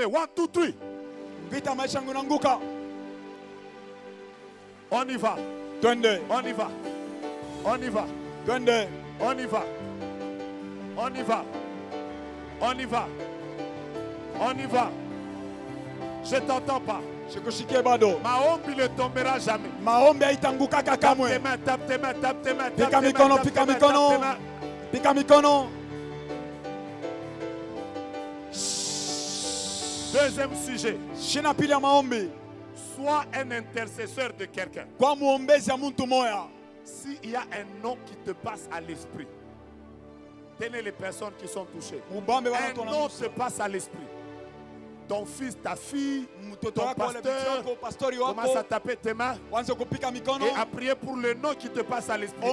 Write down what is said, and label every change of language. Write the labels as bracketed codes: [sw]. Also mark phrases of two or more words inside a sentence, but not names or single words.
[fr] 1, 2, 3. On y va. On y va. On y va. On y va. On y va. On y va. On y va. Je t'entends pas. Maombi ne tombera jamais. [sw] Maombi haitangukaka kamwe. [fr] Tape tes mains, tape tes mains, [sw] Pika mikono, pika mikono. Pika mikono. [fr] Deuxième sujet. [sw] Shina pili ya maombi. [fr] Sois un intercesseur de quelqu'un. [sw] Kwa muombezi ya muntu moya. [fr] S'il y a un nom qui te passe à l'esprit, tenez les personnes qui sont touchées. Un nom te passe à l'esprit. Ton fils, ta fille, ton pasteur, commence à taper tes mains et à prier pour le nom qui te passe à l'esprit.